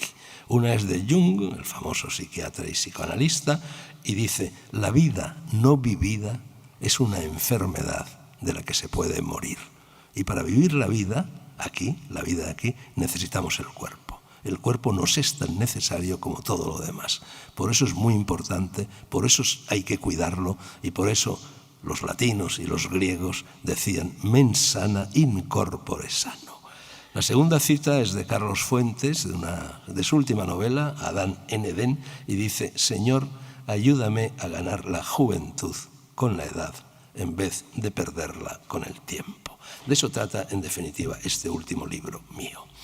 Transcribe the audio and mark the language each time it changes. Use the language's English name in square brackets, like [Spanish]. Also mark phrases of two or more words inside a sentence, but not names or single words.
[Spanish] Una es de Jung, el famoso psiquiatra y psicoanalista, y dice: la vida no vivida es una enfermedad de la que se puede morir. Y para vivir la vida aquí, necesitamos el cuerpo. El cuerpo nos es tan necesario como todo lo demás. Por eso es muy importante, por eso hay que cuidarlo, y por eso los latinos y los griegos decían [Latin] mens sana in corpore sano. [Spanish] La segunda cita es de Carlos Fuentes, de su última novela, Adán en Edén, y dice: Señor, ayúdame a ganar la juventud con la edad en vez de perderla con el tiempo. De eso trata, en definitiva, este último libro mío.